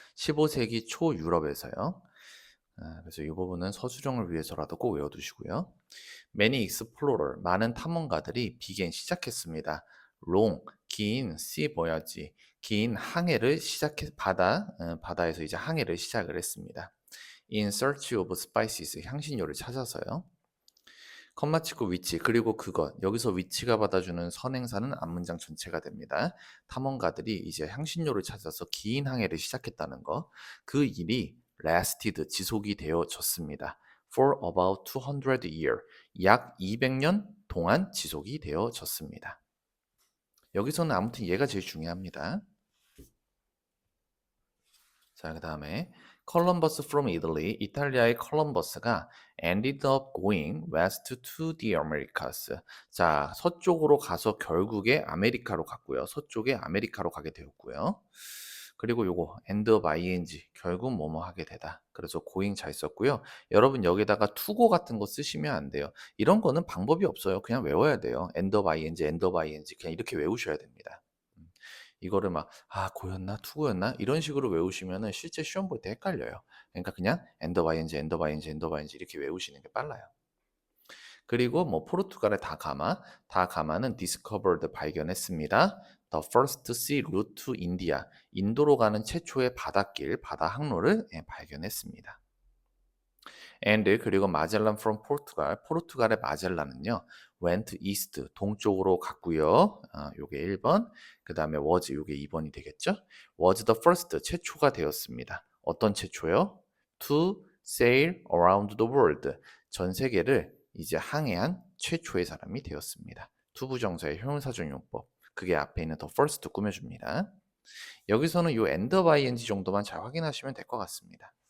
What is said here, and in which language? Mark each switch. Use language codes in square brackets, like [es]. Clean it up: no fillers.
[ko] 15세기 초 유럽에서요. 그래서 이 부분은 서술형을 위해서라도 꼭 외워두시고요. [en] Many explorer, [ko] 많은 탐험가들이 비긴 시작했습니다. long, 긴, [en] sea voyage, [ko] 긴 항해를 바다에서 이제 항해를 시작을 했습니다. [en] In search of spices, [ko] 향신료를 찾아서요. 컴마 치고 위치, 그리고 그것. 여기서 위치가 받아주는 선행사는 앞문장 전체가 됩니다. 탐험가들이 이제 향신료를 찾아서 긴 항해를 시작했다는 거. 그 일이 lasted, 지속이 되어졌습니다. [en] For about 200 year, [ko] 약 200년 동안 지속이 되어졌습니다. 여기서는 아무튼 얘가 제일 중요합니다. [en] 자, 그 다음에 Columbus from Italy, [ko] 이탈리아의 콜럼버스가 [en] ended up going west to the Americas. [ko] 자, 서쪽으로 가서 결국에 아메리카로 갔고요. 서쪽에 아메리카로 가게 되었고요. 그리고 요거 end up ing, 결국 뭐뭐 하게 되다. 그래서 going 잘 썼고요. 여러분 여기다가 투고 같은 거 쓰시면 안 돼요. 이런 거는 방법이 없어요. 그냥 외워야 돼요. end up ing, end up ing 그냥 이렇게 외우셔야 됩니다. 이거를 막 고였나 투고였나 이런 식으로 외우시면은 실제 시험 볼 때 헷갈려요. 그러니까 그냥 엔더 바이엔즈 엔더 바이엔즈 엔더 바이엔즈 이렇게 외우시는 게 빨라요. 그리고 뭐 포르투갈의 다가마는 discovered 발견했습니다. [en] The first sea route to India, [ko] 인도로 가는 최초의 바닷길 바다 항로를 발견했습니다. and 그리고 마젤란 from 포르투갈, 포르투갈의 마젤란은요 [en] went east, [ko] 동쪽으로 갔고요. 요게 1번, 그 다음에 was, 요게 2번이 되겠죠. [en] was the first, [ko] 최초가 되었습니다. 어떤 최초요? [en] to sail around the world, [ko] 전 세계를 이제 항해한 최초의 사람이 되었습니다. 투부정사의 형용사적 용법, 그게 앞에 있는 the first 꾸며줍니다. 여기서는 요 end by ing 정도만 잘 확인하시면 될 것 같습니다.